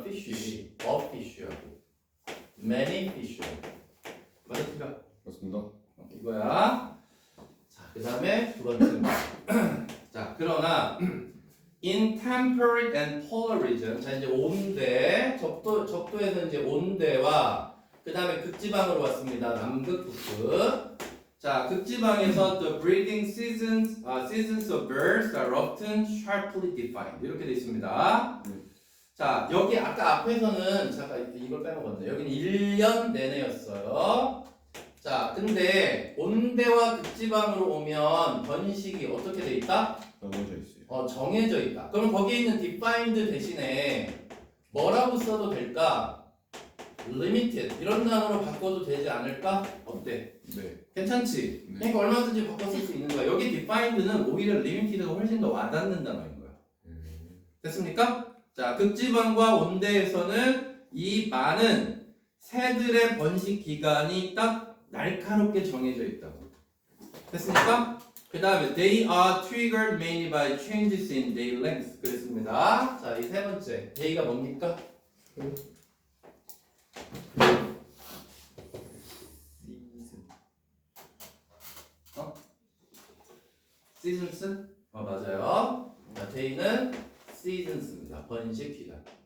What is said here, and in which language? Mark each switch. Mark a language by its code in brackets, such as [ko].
[en] fish, a fish하고 many fish. [ko] 맞았습니까? 맞습니다. 이거야. 자, 그 다음에 두 번째. 자, 그러나 [en] in temperate and polar region. [ko] 자, 이제 온대 적도에서 이제 온대와 그 다음에 극지방으로 왔습니다. 남극, 북극. 자, 극지방에서 [en] the breeding seasons of birds are often sharply defined. [ko] 이렇게 돼 있습니다. 자, 여기 아까 앞에서는 잠깐 이걸 빼먹었네. 여기는 1년 내내였어요. 자, 근데 온대와 극지방으로 오면 번식이 어떻게 돼 있다? 나눠져 있어요. 정해져 있다. 그럼 거기에 있는 defined 대신에 뭐라고 써도 될까? limited 이런 단어로 바꿔도 되지 않을까? 어때? 네. 괜찮지? 네. 그러니까 얼마든지 바꿔 쓸 수 있는 거야. 여기 defined는 오히려 limited가 훨씬 더 와닿는 단어인 거야. 됐습니까? 자, 극지방과 온대에서는 이 많은 새들의 번식 기간이 딱 날카롭게 정해져 있다고. 됐습니까? [en] 그 다음에 they are triggered mainly by changes in day length. [ko] 그랬습니다. 자, 이 세 번째 day가 뭡니까? seasons? 맞아요. 자, day는 seasons입니다. 번식 기간.